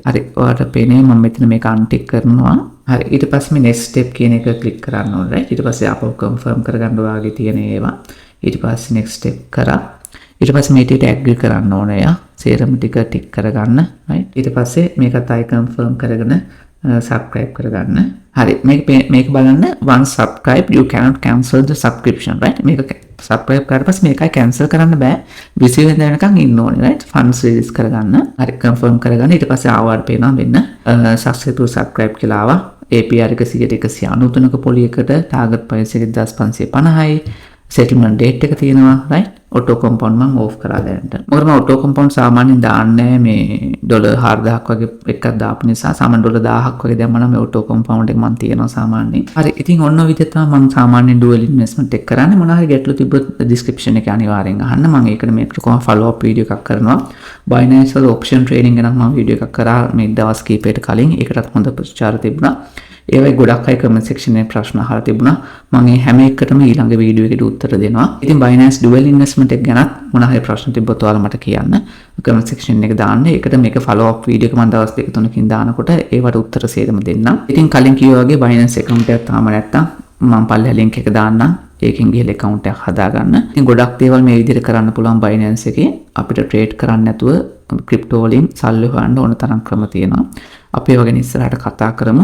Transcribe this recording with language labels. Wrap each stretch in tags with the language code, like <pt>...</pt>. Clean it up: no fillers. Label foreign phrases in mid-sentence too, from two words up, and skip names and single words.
<si>හරි ඔයාලට පේන්නේ මම මෙතන මේක untick කරනවා. හරි ඊට පස්සේ මේ</si> <en>next step</en> <si>කියන එක click කරන්න ඕනේ right ඊට පස්සේ ආපහු confirm කරගන්න ඔයාගේ තියෙන ඒවා ඊට පස්සේ</si> <en>next step</en> <si>කරා ඊට පස්සේ මේ ටිකට agree කරන්න ඕනේ යා සේරම ටික tick කරගන්න right ඊට පස්සේ මේකත් ආයි confirm කරගෙන subscribe කරගන්න හරි මේක බලන්න</si> <en>once subscribe you cannot cancel the subscription right</en> <si>මේක subscribe කරලා පස්සේ මේකයි cancel කරන්න බෑ 20 වෙනිදා වෙනකන් ඉන්න ඕනේ</si> <en>right funds release</en> <si>කරගන්න හරි confirm කරගන්න ඊට පස්සේ ආවට පේනවා මෙන්න</si> <en>successful subscribe</en> <si>කියලා ආවා APR එක 193ක පොලියකට</si> <en>target price</en> <si>එක 1550යි</si> <en>settlement date</en> <si>එක තියෙනවා</si> <en>right auto compound</en> <si>මම off කරලා දැනට මොකද මම</si> <en>auto compound</en> <si>සාමාන්‍යයෙන් දාන්නේ මේ $4000ක් වගේ එකක් දාපු නිසා සාමාන්‍ය $1000ක් වගේ දැම්මම මේ</si> <en>auto compound</en> <si>එක මම තියනවා සාමාන්‍යයෙන් හරි ඉතින් ඔන්න ඔය විදිහට තමයි මම සාමාන්‍යයෙන්</si> <en>dual investment</en> <si>එක කරන්නේ මොනවා හරි ගැටලු තිබ්බොත් description එකේ අනිවාර්යෙන් අහන්න මම ඒකට මේකට කොහොම</si> <en>follow up video</en> <si>එකක් කරනවා Binance වල</si> <en>option trading</en> <si>ගැන මම video එකක් කරා මේ දවස් කීපයකට කලින් ඒකටත් හොඳ ප්‍රචාර තිබුණා ඒවයි ගොඩක් අය</si> <en>comment section</en> <si>එකේ ප්‍රශ්න අහලා තිබුණා මම මේ හැම එකටම ඊළඟ වීඩියෝ එකේදී උත්තර දෙනවා ඉතින් Binance</si> <en>dual investment</en> <si>එක ගැනත් මොන හරි ප්‍රශ්න තිබ්බොත් ඔයාලා මට කියන්න</si> <en>comment section</en> <si>එකේ දාන්න ඒකට මේක</si> <en>follow up</en> <si>වීඩියෝ එක මම දවස් දෙක තුනකින් දානකොට ඒවට උත්තර සේරම දෙන්නම් ඉතින් කලින් කිව්වා වගේ Binance account එකක් තාම නැත්තම් මම පල්ලෙහා link එක දාන්නම් ඒකෙන් ගිහලා account එකක් හදාගන්න ඉතින් ගොඩක් දේවල් මේ විදිහට කරන්න පුළුවන් Binance එකේ අපිට trade කරන්න නැතුව crypto වලින් සල්ලි හොයන්න ඕන තරම් ක්‍රම තියෙනවා අපි ඒව ගැන ඉස්සරහට කතා කරමු.</si>